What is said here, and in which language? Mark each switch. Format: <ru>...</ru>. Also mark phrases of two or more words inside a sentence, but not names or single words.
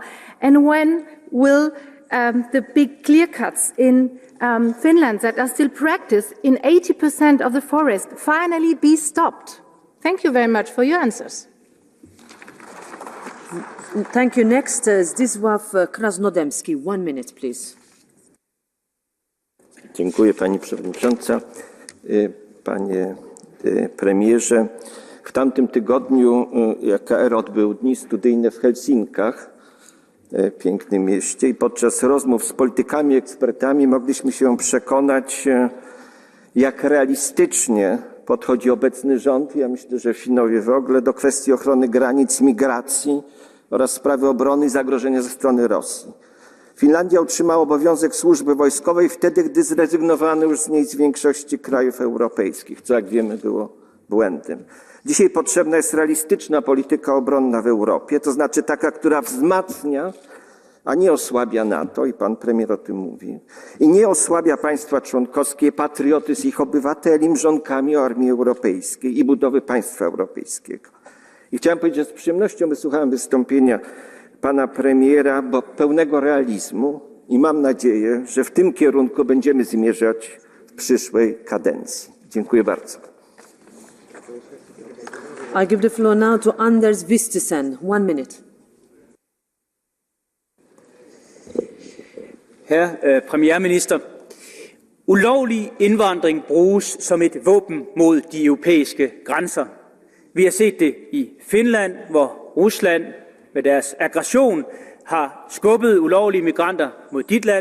<en>And when will the big clear cuts in Finland that are still practiced in 80% of the forest finally be stopped? Thank you very much for your answers. Thank you. Next is Zdzisław Krasnodębski. 1 minute, please.</en> <pl>Dziękuję Pani Przewodnicząca. Panie Premierze, w tamtym tygodniu KR odbył dni studyjne w Helsinkach, pięknym mieście, i podczas rozmów z politykami, ekspertami mogliśmy się przekonać, jak realistycznie podchodzi obecny rząd, ja myślę, że Finowie w ogóle, do kwestii ochrony granic, migracji oraz sprawy obrony i zagrożenia ze strony Rosji. Finlandia otrzymała obowiązek służby wojskowej wtedy, gdy zrezygnowano już z niej z większości krajów europejskich, co jak wiemy było błędem. Dzisiaj potrzebna jest realistyczna polityka obronna w Europie, to znaczy taka, która wzmacnia, a nie osłabia NATO, i pan premier o tym mówi, i nie osłabia państwa członkowskie, patriotyzm ich obywateli mrzonkami o armii europejskiej i budowy państwa europejskiego. I chciałem powiedzieć, że z przyjemnością wysłuchałem wystąpienia pana premiera, bo pełnego realizmu, i mam nadzieję, że w tym kierunku będziemy zmierzać przyszłej kadencji. Dziękuję bardzo.</pl> <en>I give the floor now to Anders Vistisen. 1 minute.</en> <da>Herre premierminister, ulovlig indvandring bruges som et våben mod de europæiske grænser. Vi har set det i Finland, hvor Rusland med deres aggression har skubbet ulovlige migranter mod dit land.</da>